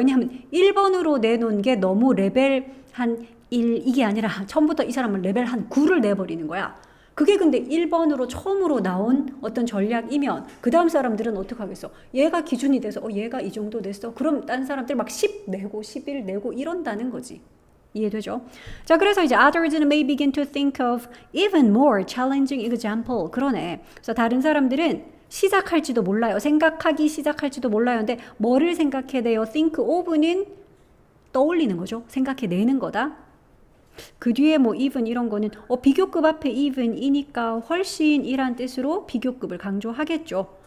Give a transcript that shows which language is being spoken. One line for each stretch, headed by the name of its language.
Korean: 왜냐하면 1번으로 내놓은 게 너무 레벨 한 1 이게 아니라 처음부터 이 사람은 레벨 한 9를 내버리는 거야. 그게 근데 1번으로 처음으로 나온 어떤 전략이면 그 다음 사람들은 어떻게 하겠어? 얘가 기준이 돼서 얘가 이 정도 냈어. 그럼 딴 사람들 막 10 내고 11 내고 이런다는 거지. 이해되죠? 자, 그래서 이제
English: others may begin to think of even more challenging example.
Korean: 그러네. 그래서 다른 사람들은 시작할지도 몰라요. 생각하기 시작할지도 몰라요. 근데 뭐를 생각해내요? think of는 떠올리는 거죠. 생각해내는 거다. 그 뒤에 뭐 even 이런 거는 비교급 앞에 even이니까 훨씬이란 뜻으로 비교급을 강조하겠죠.